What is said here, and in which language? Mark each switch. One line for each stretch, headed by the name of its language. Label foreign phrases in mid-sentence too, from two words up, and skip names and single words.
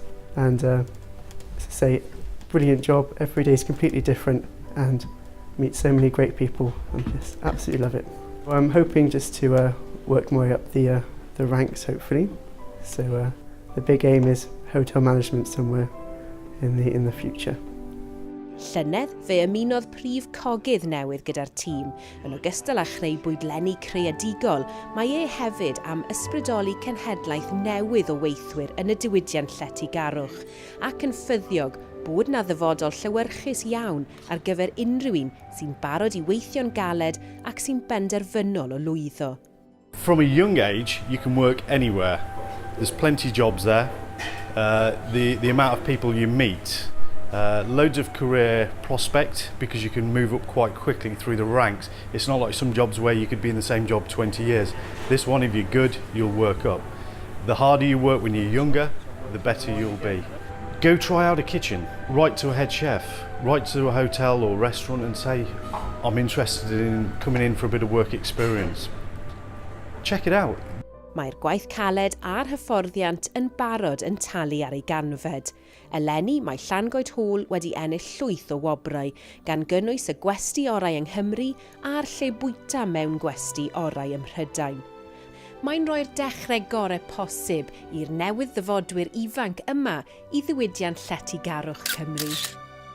English: And as I say, brilliant job, every day is completely different and meet so many great people and just absolutely love it. I'm hoping just to work my way up the ranks hopefully, so the big aim is hotel management somewhere in the future.
Welsh: Llynedd fe ymunodd prif cogydd newydd gyda'r tîm, yn ogystal â chreu bwydlenni creadigol, mae hefyd am ysbrydoli cenhedlaeth newydd o weithwyr yn y diwydiant lletygarwch, ac yn ffyddiog bod na ddyfodol llywyrchus iawn ar gyfer unrhyw un sy'n barod I weithio'n galed ac sy'n benderfynol o lwyddo.
English: From a young age, you can work anywhere. There's plenty of jobs there. The amount of people you meet, loads of career prospect because you can move up quite quickly through the ranks. It's not like some jobs where you could be in the same job 20 years. This one, if you're good, you'll work up. The harder you work when you're younger, the better you'll be. Go try out a kitchen, write to a head chef, write to a hotel or restaurant and say, I'm interested in coming in for a bit of work experience. Check it out.
Welsh: Mae'r gwaith caled a'r hyfforddiant yn barod yn talu ar ei ganfed. Eleni mae Llangoed Hall wedi ennill llwyth o wobrau, gan gynnwys y gwesti orau yng Nghymru a'r lle bwyta mewn gwesti orau ym Mhrydain. Mae'n rhoi'r dechrau gorau posib i'r newydd ddyfodwyr ifanc yma I ddiwydiant lletygarwch Cymru.